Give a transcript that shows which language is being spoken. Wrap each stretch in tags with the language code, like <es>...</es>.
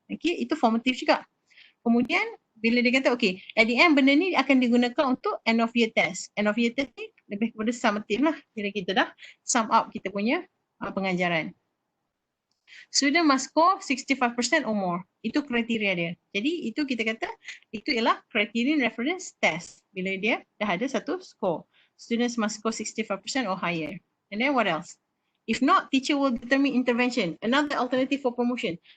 <ms>Okay, itu formatif juga. Kemudian bila dia kata okay,</ms> <en>at the end</en> <ms>benda ni akan digunakan untuk</ms> <en>end of year test.</en> <ms>End of year test ni lebih kepada summative lah. Bila kita dah sum up kita punya pengajaran.</ms> <en>Student must score 65% or more.</en> <ms>Itu kriteria dia. Jadi itu kita kata itu ialah criterion reference test. Bila dia dah ada satu score.</ms> <en>Students must score 65% or higher. And then what else? If not, teacher will determine intervention. Another alternative for promotion.</en>